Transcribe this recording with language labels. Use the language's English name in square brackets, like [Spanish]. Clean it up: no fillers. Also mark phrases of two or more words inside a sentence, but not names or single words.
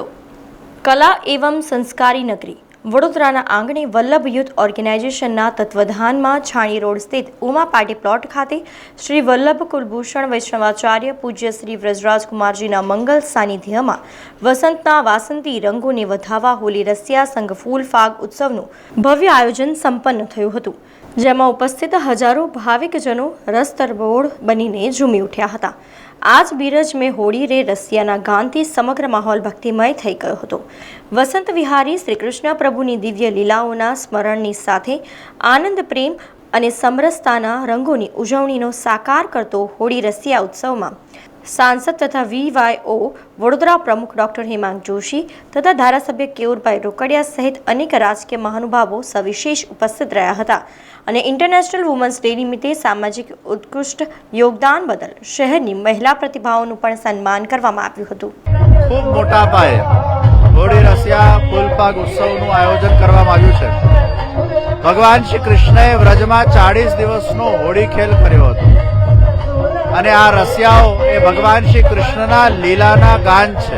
[Gujarati] કલા એવં સંસ્કારી નગરી વડોદરાના આંગણે વલ્લભ યુથ ઓર્ગેનાઇઝેશનના તત્વાધાનમાં છાણી રોડ સ્થિત ઉમા પાર્ટી પ્લોટ ખાતે શ્રી વલ્લભ કુલભૂષણ વૈષ્ણવાચાર્ય પૂજ્ય શ્રી વ્રજરાજકુમારજીના મંગલ સાનિધ્યમાં વસંતના વાસંતી રંગોને વધાવવા હોલી રસિયા સંઘ ફૂલ ફાગ ઉત્સવનું ભવ્ય આયોજન સંપન્ન થયું હતું, જેમાં ઉપસ્થિત હજારો ભાવિકજનો રસતરબોળ બનીને ઝૂમી ઉઠ્યા હતા। [Braj] आज बीरज में होड़ी रे [Gujarati] રસિયાના ગાનથી સમગ્ર માહોલ ભક્તિમય થઈ ગયો હતો। વસંત વિહારી શ્રી કૃષ્ણ પ્રભુની દિવ્ય લીલાઓના સ્મરણની સાથે આનંદ પ્રેમ અને સમરસતાના રંગોની ઉજવણીનો સાકાર કરતો હોળી રસિયા ઉત્સવમાં સાંસદ તથા VYO વડોદરા પ્રમુખ ડૉક્ટર હેમાંગ જોશી તથા ધારાસભ્ય કેવુરભાઈ રોકડિયા સહિત અનેક રાજકીય મહાનુભાવો સવિશેષ ઉપસ્થિત રહ્યા હતા અને ઇન્ટરનેશનલ વુમન્સ ડે નિમિત્તે સામાજિક ઉત્કૃષ્ટ યોગદાન બદલ શહેરની મહિલા પ્રતિભાઓનું પણ સન્માન કરવામાં આવ્યું હતું। ખૂબ મોટા પાયે હોળી રસિયા ફૂલપાગ ઉત્સવનું આયોજન કરવામાં આવ્યું છે। ભગવાન શ્રી કૃષ્ણએ વ્રજમાં 40 દિવસનો હોળી ખેલ કર્યો હતો અને આ રસિયાઓ એ ભગવાન શ્રી કૃષ્ણના લીલાના ગાન છે।